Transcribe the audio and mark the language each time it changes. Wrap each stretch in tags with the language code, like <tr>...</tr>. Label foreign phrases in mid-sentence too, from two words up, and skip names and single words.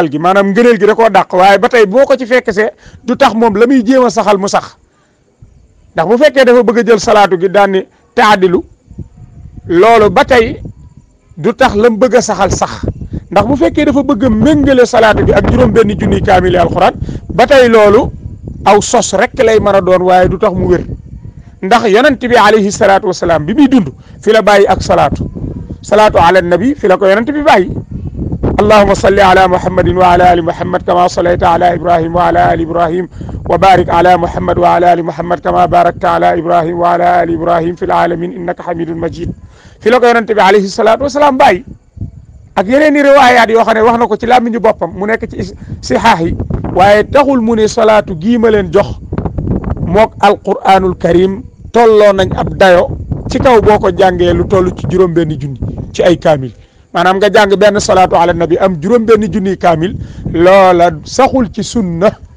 <wo>gi maanaam ngëneel gi da koo dàq waaye ba tey boo ko ci fekk see du tax moom la muy jéem a saxal mu sax ndax bu fekkee dafa bëgg a jël salaatu gi daan ni taadilu loolu ba tey du tax la mu bëgg a saxal sax ndax bu fekkee dafa bëgg a méngale salaatu gi ak juróom-benni junniy kaamili alxuraan ba tey loolu aw sos rek lay mën a doon waaye du tax mu wér ndax yonent bi</wo> <ar>عليه الصلاة والسلام</ar> <wo>bi muy dund fi la bàyyi ak</wo> <ar>الصلاة على النبي</ar> <wo>fi la ko yonent bi bàyyi</wo> <ar>اللهم صل على محمد وعلى آل محمد كما صليت على إبراهيم وعلى آل إبراهيم وبارك على محمد وعلى آل محمد كما باركت على إبراهيم وعلى آل إبراهيم في العالمين إنك حميد مجيد</ar> <wo>fi la ko yonente bi</wo> <ar>عليه الصلاة والسلام</ar> <wo>bàyyi ak yeneen i riwaayaat yoo xam ne wax na ko ci làmmiñu boppam mu nekk ci sihaax yi waaye taxul mu ne salaatu gii ma leen jox mook</wo> <ar>القرآن الكريم</ar> <wo>tolloo nañ ab dayo ci kaw boo ko jàngee lu toll ci juróom-benni junni ci ay kaamil maanaam nga jàng benn</wo> <ar>الصلاة على النبي</ar> <wo>am juróom-benni junniy kaamil loola saxul ci sunna</wo>